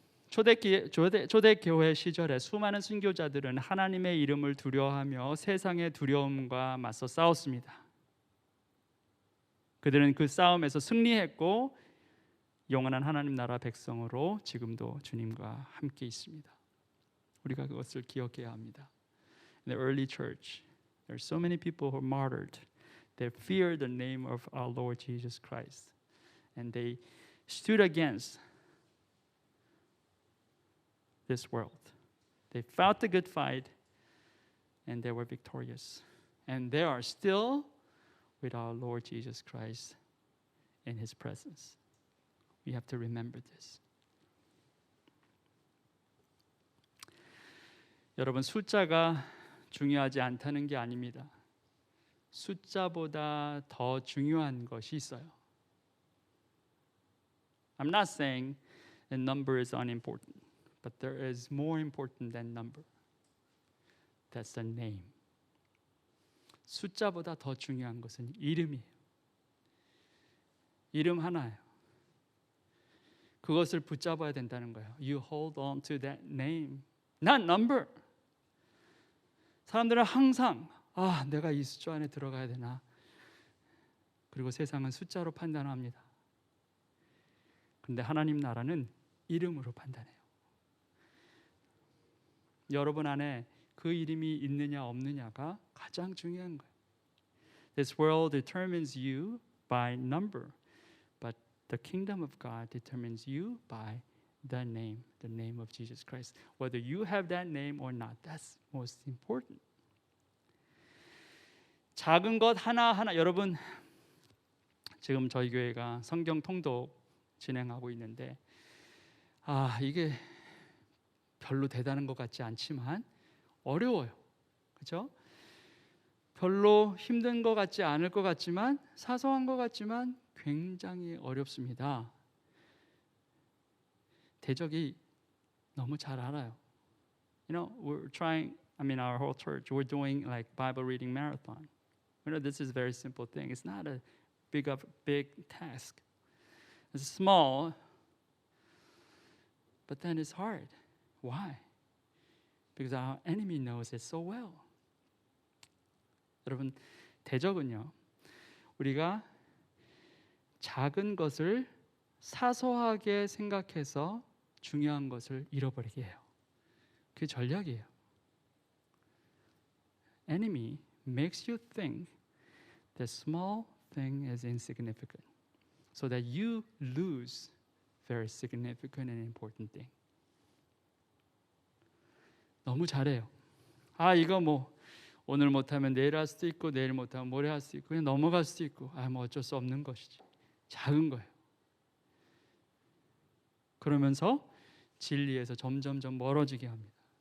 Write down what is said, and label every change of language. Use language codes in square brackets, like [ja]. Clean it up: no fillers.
[ko] 초대교회 시절에 수많은 순교자들은 하나님의 이름을 두려워하며 세상의 두려움과 맞서 싸웠습니다. 그들은 그 싸움에서 승리했고 영원한 하나님 나라 백성으로 지금도 주님과 함께 있습니다. 우리가 그것을 기억해야 합니다. [en] In the early church, there are so many people who are martyred. They feared the name of our Lord Jesus Christ, and they stood against this world. They fought the good fight, and they were victorious. And they are still with our Lord Jesus Christ in His presence. We have to remember this. [ko] 여러분, 숫자가 중요하지 않다는 게 아닙니다. 숫자보다 더 중요한 것이 있어요. [en] I'm not saying the number is unimportant, but there is more important than number. That's the name. [ko] 숫자보다 더 중요한 것은 이름이에요. 이름 하나예요. 그것을 붙잡아야 된다는 거예요. [en] You hold on to that name, not number. [ko] 사람들은 항상 내가 이 숫자 안에 들어가야 되나? 그리고 세상은 숫자로 판단합니다. 그런데 하나님 나라는 이름으로 판단해요. 여러분 안에 그 이름이 있느냐 없느냐가 가장 중요한 거예요. [en] This world determines you by number, but the kingdom of God determines you by the name of Jesus Christ. Whether you have that name or not, that's most important. [ko] 작은 것 하나하나, 여러분 지금 저희 교회가 성경 통독 진행하고 있는데 이게 별로 대단한 것 같지 않지만 어려워요. 그렇죠? 별로 힘든 것 같지 않을 것 같지만 사소한 것 같지만 굉장히 어렵습니다. 대적이 너무 잘 알아요. [en] You know, we're trying, our whole church, we're doing like Bible reading marathon. You know, this is a very simple thing. It's not a big task. It's small, but then it's hard. Why? Because our enemy knows it so well. [ko] 여러분, 대적은요, 우리가 작은 것을 사소하게 생각해서 중요한 것을 잃어버리게 해요. 그게 전략이에요. [en] Enemy makes you think that small thing is insignificant, so that you lose very significant and important thing. [ko] 너무 잘해요. 이거 오늘 못하면 내일 할 수도 있고 내일 못하면 모레 할 수도 있고 그냥 넘어갈 수도 있고 어쩔 수 없는 것이지. 작은 거예요. 그러면서 진리에서 점점점 멀어지게 합니다.